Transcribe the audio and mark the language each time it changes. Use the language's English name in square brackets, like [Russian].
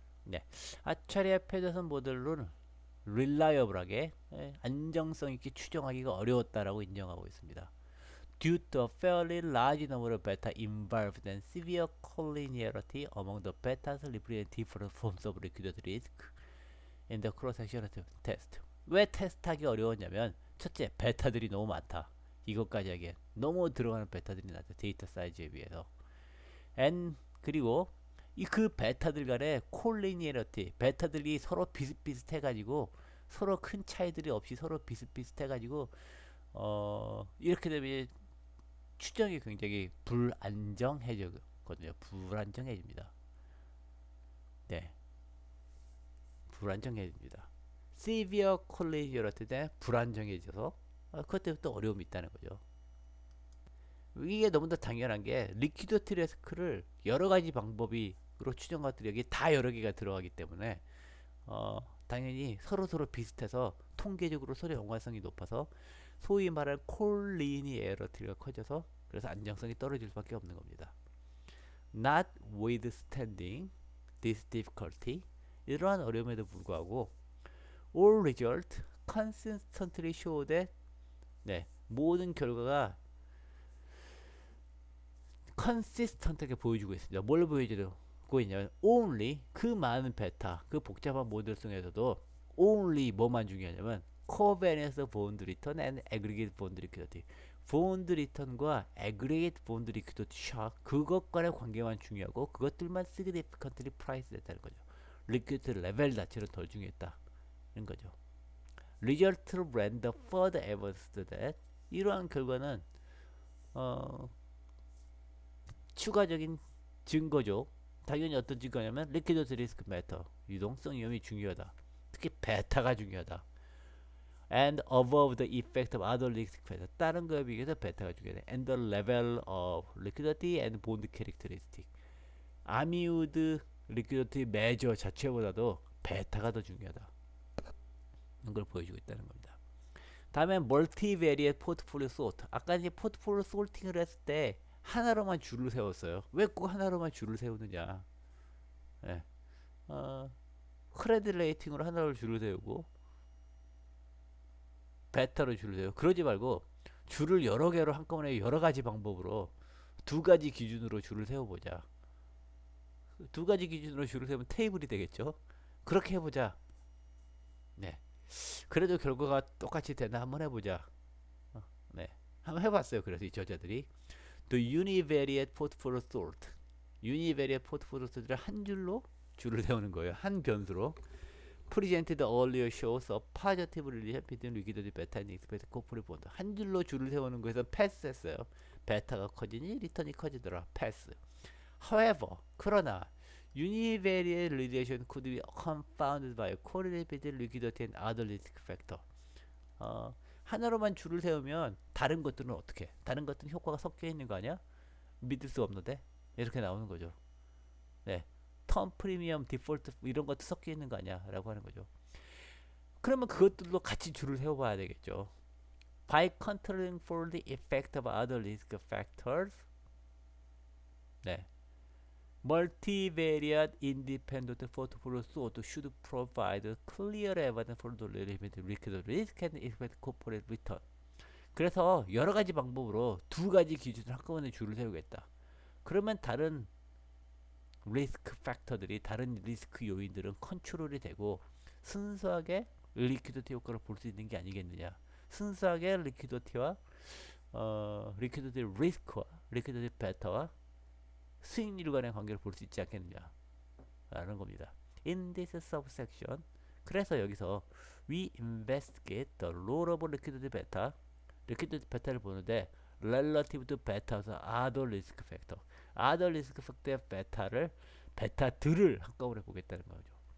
[Korean] 네, 아차리아-페더슨 모델로는 reliable하게 안정성 있게 추정하기가 어려웠다라고 인정하고 있습니다. [English] Due to a fairly large number of beta involved and severe collinearity among the betas representing different forms of liquidity risk in the cross-section test. [Korean] 왜 테스트하기 어려웠냐면 첫째, 베타들이 너무 많다. 이것까지 하기엔 너무 들어가는 베타들이 많다. 데이터 사이즈에 비해서. 그리고 그 베타들 간의 콜리니어리티, 베타들이 서로 비슷비슷해가지고 서로 큰 차이들이 없이 서로 비슷비슷해가지고 이렇게 되면 추정이 굉장히 불안정해지거든요. 불안정해집니다. 네, 불안정해집니다. severe collision일 때 불안정해져서 그것 때문에 또 어려움이 있다는 거죠. 이게 너무나 당연한 게 리퀴드 리스크를 여러 가지 방법으로 추정 것들이 여기 다 여러 개가 들어가기 때문에 당연히 서로 비슷해서 통계적으로 서로 연관성이 높아서 소위 말할 콜리니에러티가 커져서 그래서 안정성이 떨어질 수밖에 없는 겁니다. [English] Not withstanding this difficulty, [Korean] 이러한 어려움에도 불구하고 [English] all result consistently show that, [Korean] 네, 모든 결과가 consistent하게 보여주고 있습니다. 뭘 보여주고 있냐면 only, 그 많은 베타, 그 복잡한 모델 중에서도 only 뭐만 중요하냐면 [English] covariance bound return and aggregate bound liquidity, [Korean] bound return과 [English] aggregate bound liquidity shock, [Korean] 그것 간의 관계만 중요하고 그것들만 significantly price 됐다는 거죠. liquidity 레벨 자체는 덜 중요했다는 거죠. [English] result render further evidence that, [Korean] 이러한 결과는 추가적인 증거죠. 당연히 어떤 증거냐면 리퀴드 리스크 매터, 유동성 위험이 중요하다. 특히 베타가 중요하다. [English] And above the effect of other risk factor, [Korean] 다른 거에 비해서 베타가 중요하다. [English] And the level of liquidity and bond characteristic, [Korean] 아미우드 리퀴디티 매저 자체보다도 베타가 더 중요하다. 이런 걸 보여주고 있다는 겁니다. 다음에 멀티베리엣 포트폴리오 소트. 아까 이제 포트폴리오 소팅을 했을 때 하나로만 줄을 세웠어요. 왜 꼭 하나로만 줄을 세우느냐? 네. 크레딧 레이팅으로 하나로 줄을 세우고 베타로 줄을 세우고 그러지 말고 줄을 여러 개로 한꺼번에 여러 가지 방법으로 두 가지 기준으로 줄을 세워보자. 두 가지 기준으로 줄을 세우면 테이블이 되겠죠. 그렇게 해보자. 네. 그래도 결과가 똑같이 되나 한번 해보자. 네. 한번 해봤어요. 그래서 이 저자들이 [English] The univariate portfolio sort, [Korean] univariate portfolio sort를 한 줄로 줄을 세우는 거예요. 한 변수로. [English] Presented earlier shows a positive relation between liquidity beta and expected corporate bond. [Korean] 한 줄로 줄을 세우는 거에서 패스했어요. 베타가 커지니 리턴이 커지더라. 패스. [English] However, [Korean] 그러나 [English] univariate relation could be confounded by correlated between liquidity and other risk factor. [Korean] 하나로만 줄을 세우면 다른 것들은 어떻게? 다른 것들은 효과가 섞여 있는 거 아니야? 믿을 수 없는데? 이렇게 나오는 거죠. 네. 턴 프리미엄, 디폴트 이런 것도 섞여 있는 거 아니야? 라고 하는 거죠. 그러면 그것들도 같이 줄을 세워봐야 되겠죠. [English] By controlling for the effect of other risk factors, 네. Multivariate independent portfolio sort should provide clear evidence for the related risk and expected corporate return. [Korean] 그래서 여러 가지 방법으로 두 가지 기준을 한꺼번에 줄을 세우겠다. 그러면 다른 리스크 팩터들이, 다른 리스크 요인들은 컨트롤이 되고 순수하게 리퀴디티 효과를 볼 수 있는 게 아니겠느냐. 순수하게 리퀴디티와 리퀴디티 리스크와 리퀴디티 베타와 수익률 간의 관계를 볼 수 있지 않겠느냐 라는 겁니다. [English] In this subsection, [Korean] 그래서 여기서 [English] we investigate the role of liquidity beta, liquidity beta를 보는데 relative to beta에서 other risk factor, other risk factor의 베타들을 [Korean] 한꺼번에 보겠다는 거죠.